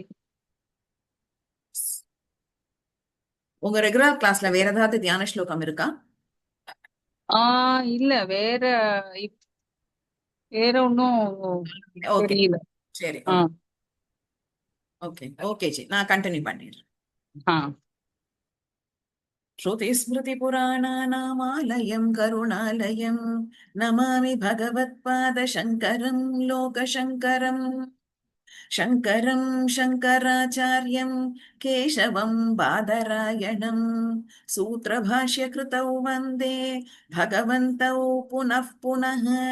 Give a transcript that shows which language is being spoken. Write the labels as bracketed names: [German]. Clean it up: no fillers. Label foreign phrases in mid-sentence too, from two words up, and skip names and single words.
[Tamil] உங்க ரெகுலர் கிளாஸ்ல வேற ஏதாவது தியான ஸ்லோகம் இருக்கா? இல்ல வேற இப்- வேற ஒன்னும் ஓகே, தெரியல. சரி, ஆ ஓகே. ஓகே ஓகே ஜி, நான் கண்டினியூ பண்ணிடுறேன். ஆ [Sanskrit] श्रुतिस्मृतिपुराणानामालयं करुणालयं नमामि भगवत्पादशङ्करं लोकशङ्करम् शङ्करं शङ्कराचार्यं केशवं बादरायणं सूत्रभाष्यकृतौ वन्दे भगवन्तौ पुनः पुनः